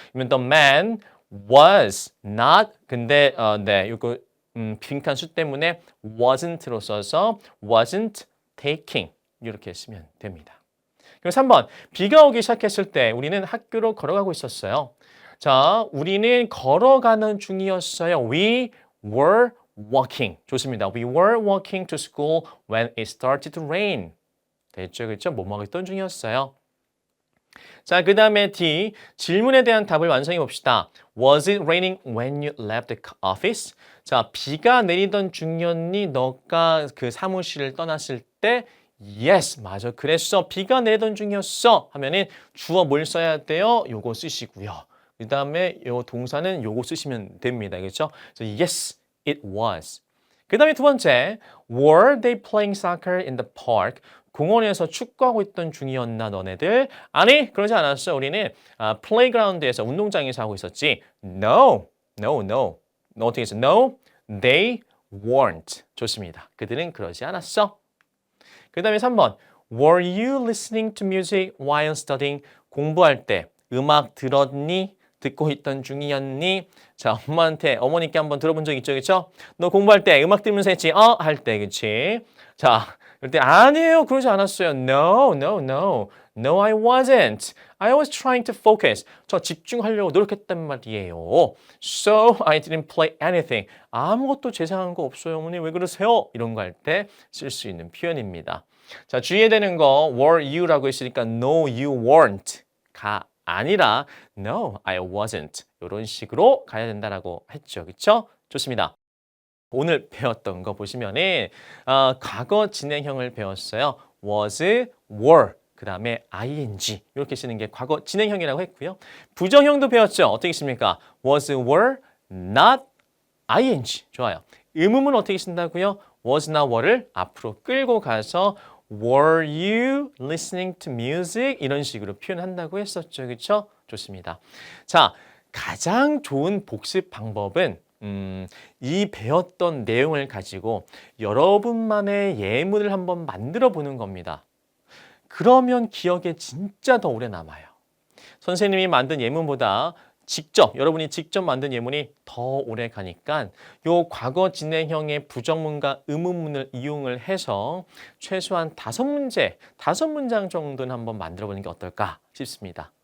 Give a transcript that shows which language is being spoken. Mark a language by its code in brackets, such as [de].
[ko] 그러면 [en] the man was not [ko] 근데 네, 이거 빈칸 수 때문에 wasn't로 써서 [en] wasn't taking [ko] 이렇게 쓰면 됩니다. 그럼 3번. 비가 오기 시작했을 때 우리는 학교로 걸어가고 있었어요. 자, 우리는 걸어가는 중이었어요. [en] We were walking. 좋습니다. We were walking to school when it started to rain. [ko] 됐죠? 그렇죠? 뭐뭐 있던 중이었어요. 자, 그 다음에 D. 질문에 대한 답을 완성해 봅시다. [en] Was it raining when you left the office? [ko] 자, 비가 내리던 중이었니? 너가 그 사무실을 떠났을 때 [en] Yes, [ko] 맞아. 그랬어. 비가 내리던 중이었어. 하면은 주어 뭘 써야 돼요? 요거 쓰시고요. 그 다음에 요 동사는 요거 쓰시면 됩니다. 그렇죠? [en] 그래서 Yes, it was. [ko] 그 다음에 두 번째. [en] Were they playing soccer in the park? [ko] 공원에서 축구하고 있던 중이었나 너네들? 아니, 그러지 않았어. 우리는 플레이그라운드에서 운동장에서 하고 있었지. No. 너 어떻게 했어? [en] No, they weren't. [ko] 좋습니다. 그들은 그러지 않았어. 그 다음에 3번. [en] Were you listening to music while studying? [ko] 공부할 때 음악 들었니? 듣고 있던 중이었니? 자, 어머니께 한번 들어본 적 있죠, 그렇죠? 너 공부할 때 음악 들으면서 했지? 할 때, 그렇지? 자, 그럴 때 아니에요. 그러지 않았어요. [en] No, no, no. No, I wasn't. I was trying to focus. [ko] 저 집중하려고 노력했단 말이에요. [en] So, I didn't play anything. [ko] 아무것도 재생한 거 없어요. 어머니 왜 그러세요? 이런 거 할 때 쓸 수 있는 표현입니다. 자, 주의해야 되는 거 [en] were you [ko] 라고 했으니까 [en] no, you weren't [ko] 가 아니라 [en] no, I wasn't. [ko] 이런 식으로 가야 된다라고 했죠. 그렇죠? 좋습니다. 오늘 배웠던 거 보시면은 과거 진행형을 배웠어요. was, were, 그 다음에 ing 이렇게 쓰는 게 과거 진행형이라고 했고요. 부정형도 배웠죠. 어떻게 씁니까? was, were, not, ing. 좋아요. 의문문 어떻게 쓴다고요? [en] was나 were를 [ko] 앞으로 끌고 가서 [en] were you listening to music? [ko] 이런 식으로 표현한다고 했었죠. 그렇죠? 좋습니다. 자, 가장 좋은 복습 방법은 이 배웠던 내용을 가지고 여러분만의 예문을 한번 만들어 보는 겁니다. 그러면 기억에 진짜 더 오래 남아요. 선생님이 만든 예문보다 여러분이 직접 만든 예문이 더 오래 가니까 요 과거 진행형의 부정문과 의문문을 이용을 해서 최소한 5문장 정도는 한번 만들어 보는 게 어떨까 싶습니다.